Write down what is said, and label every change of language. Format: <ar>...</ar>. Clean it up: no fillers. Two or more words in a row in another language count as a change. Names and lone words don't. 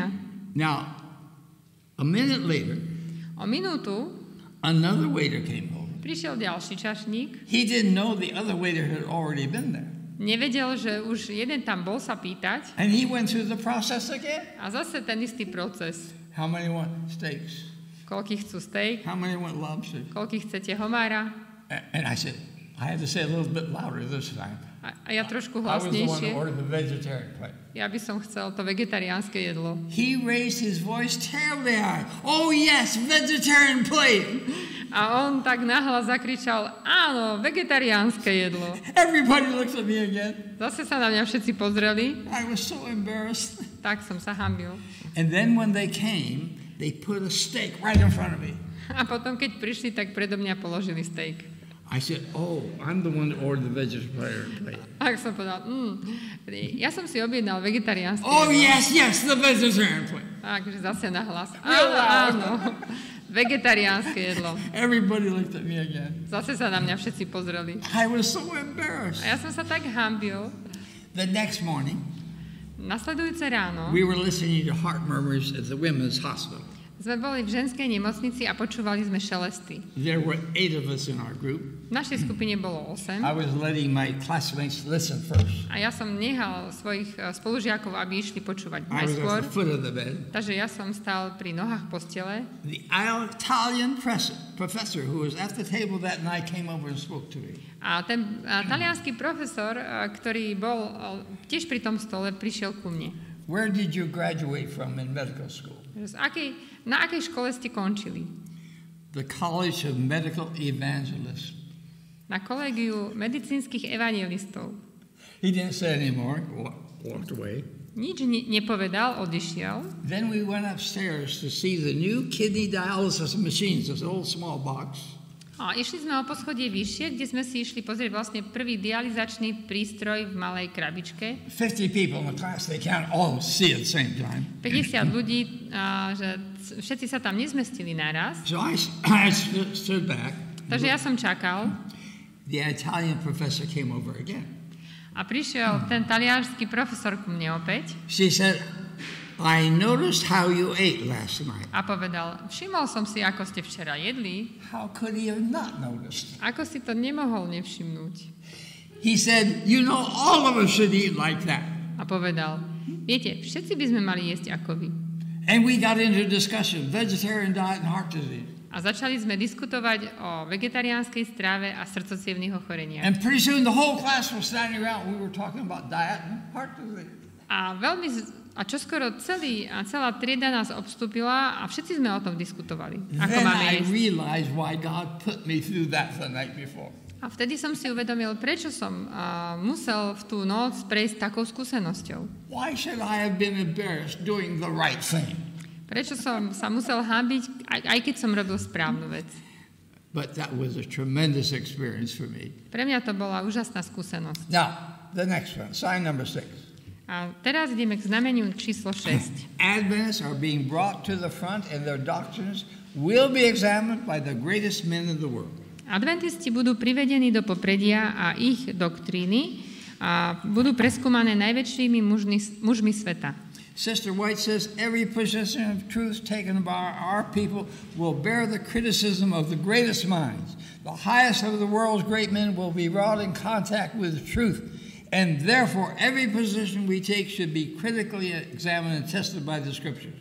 <en>Now, a minute later,</en> <sk>O minútu</sk> <en>another waiter came over.</en> <sk>prišiel ďalší čašník.</sk> <en>He didn't know the other waiter had already been there.</en> <sk>Nevedel, že už jeden tam bol sa pýtať.</sk> <en>And he went through the process again.</en> <sk>A zase ten istý proces.</sk> <en>How many want steaks?</en> <sk>Koľký chcú steak?</sk> <en>How many want lobster?</en> <sk>Koľký chcete homára?</sk> <en>And I said, I had to say a little bit louder this time.</en> <sk>A ja trošku</sk> <en>I was the one</en> <sk>hlasnejšie.</sk> <en>that ordered the vegetarian plate.</en> <sk>Ja by som chcel to vegetariánske jedlo.</sk> <en>He raised his voice terribly high. Oh yes, vegetarian plate.</en> <sk>A on tak nahlas zakričal, áno, vegetariánske jedlo.</sk> <en>Everybody looked at me again.</en> <sk>Zase sa na mňa všetci pozreli.</sk> <en>I was so embarrassed.</en> <sk>Tak som sa hanbil.</sk> <en>And then when they came, they put a steak right in front of me.</en> <sk>A potom, keď prišli, tak predo mňa položili steak.</sk> <en>I said, oh, I'm the one that ordered the vegetarian plate.</en> <sk>Tak som povedal, ja som si objednal vegetariánske</sk> <en>Oh</en> <sk>jedlo.</sk> <en>yes, the vegetarian plate.</en> <sk>Takže zase nahlas. Áno. Vegetariánske jedlo.</sk> <en>Everybody looked at me again.</en> <sk>Zase sa na mňa všetci pozreli.</sk> <en>I was so embarrassed.</en> <sk>A ja som sa tak hanbil.</sk> <en>The next morning,</en> <sk>Nasledujúce ráno</sk> <en>we were listening to heart murmurs at the women's hospital.</en> <sk>sme boli v ženskej nemocnici a počúvali sme šelesty.</sk> <en>There were 8 of us in our group.</en> <sk>V našej skupine bolo 8</sk> <en>I was letting my classmates listen first.</en> <sk>a ja som nehal svojich spolužiakov, aby išli počúvať</sk> <en>I was</en> <sk>najskôr.</sk> <en>at the foot of the bed.</en> <sk>Takže ja som stál pri nohách postele</sk> <en>The Italian professor who was at the table that night came over and spoke to me.</en> <sk>a ten taliansky profesor, ktorý bol tiež pri tom stole, prišiel ku mne.</sk> <en>Where did you graduate from in medical school?</en> <sk>Na akej škole ste končili?</sk> <en>The College of Medical Evangelists.</en> <sk>Na kolégiu medicínskych evangelistov.</sk> <en>He didn't say anymore, walked away.</en> <sk>Nič nepovedal, odišiel.</sk> <en>Then we went upstairs to see the new kidney dialysis machines, this old small box.</en> <sk>A išli sme o poschodie vyššie, kde sme si išli pozrieť vlastne prvý dializačný prístroj v malej krabičke.</sk> <en>50 people in the class, they can't all see at the same time.</en> <sk>50 ľudí, že všetci sa tam nezmestili naraz.</sk> <en>So I stood back.</en> <sk>Takže ja som čakal.</sk> <en>The Italian professor came over again.</en> <sk>A prišiel ten taliansky profesor ku mne opäť.</sk> <en>She said, I noticed how you ate last night.</en> <sk>A povedal, všimol som si, ako ste včera jedli.</sk> <en>How could he have not noticed?</en> <sk>Ako si to nemohol nevšimnúť?</sk> <en>He said, you know, all of us should eat like that.</en> <sk>A povedal, viete, všetci by sme mali jesť ako vy.</sk> <en>And we got into discussion, vegetarian diet and heart disease.</en> <sk>A začali sme diskutovať o vegetariánskej strave a srdcocievnych ochoreniach.</sk> <en>And pretty soon the whole class was standing around. We were talking about diet and heart disease.</en> <sk>A čoskoro celá trieda nás obstúpila a všetci sme o tom diskutovali. Ako</sk> <en>Then</en> <sk>máme</sk> <en>I</en> <sk>jesť.</sk> <en>realized why God put me through that the night before.</en> <sk>A vtedy som si uvedomil, prečo som musel v tú noc prejsť takou skúsenosťou.</sk> <en>Why should I have been embarrassed doing the right thing?</en> <sk>Prečo som sa musel hanbiť, aj keď som robil správnu vec.</sk> <en>But that was a tremendous experience for me.</en> <sk>Pre mňa to bola úžasná skúsenosť.</sk> <en>Now, the next one, sign number 6.</en> <sk>A teraz ideme k znameniu číslo 6.</sk> <en>Adventists are being brought to the front and their doctrines will be examined by the greatest men in the world.</en> <sk>Adventisti budú privedení do popredia a ich doktríny budú preskúmané najväčšími mužmi sveta.</sk> <en>Sister White says every position of truth taken by our people will bear the criticism of the greatest minds. The highest of the world's great men will be brought in contact with truth, and therefore every position we take should be critically examined and tested by the scriptures.</en>